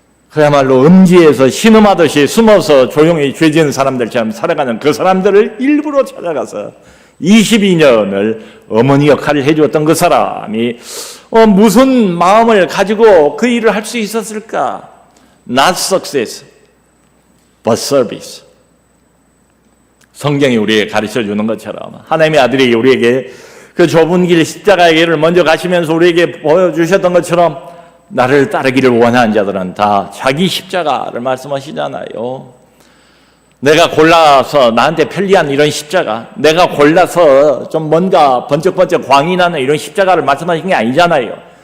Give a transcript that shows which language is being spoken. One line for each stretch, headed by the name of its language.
Korean: 그야말로 음지에서 신음하듯이 숨어서 조용히 죄 지은 사람들처럼 살아가는 그 사람들을 일부러 찾아가서 22년을 어머니 역할을 해주었던 그 사람이 무슨 마음을 가지고 그 일을 할 수 있었을까?
English: Not success, but service.
Korean: 성경이 우리에게 가르쳐주는 것처럼 하나님의 아들이 우리에게 그 좁은 길 십자가의 길을 먼저 가시면서 우리에게 보여주셨던 것처럼 나를 따르기를 원하는 자들은 다 자기 십자가를 말씀하시잖아요. 내가 골라서 나한테 편리한 이런 십자가, 내가 골라서 좀 뭔가 번쩍번쩍 광이 나는 이런 십자가를 말씀하신 게 아니잖아요.